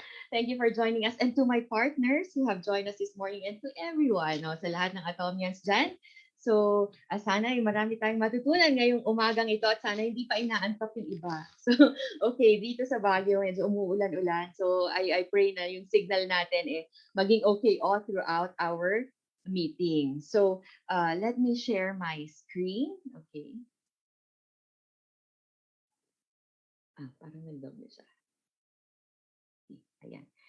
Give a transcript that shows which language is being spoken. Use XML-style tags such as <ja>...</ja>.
<en>Thank you for joining us. And to my partners who have joined us this morning, and to everyone, no,</en> <tl>sa lahat ng Atomians dyan. So, sana ay marami tayong matutunan ngayong umagang ito at sana hindi pa inaantok yung iba. So, okay, dito sa Baguio, medyo umuulan-ulan.</tl> <en>So, I pray</en> <tl>na yung signal natin maging</tl> <en>okay all throughout our meeting. So, let me share my screen. Okay.</en> <tl>Parang nag-double siya. Ayan.</tl>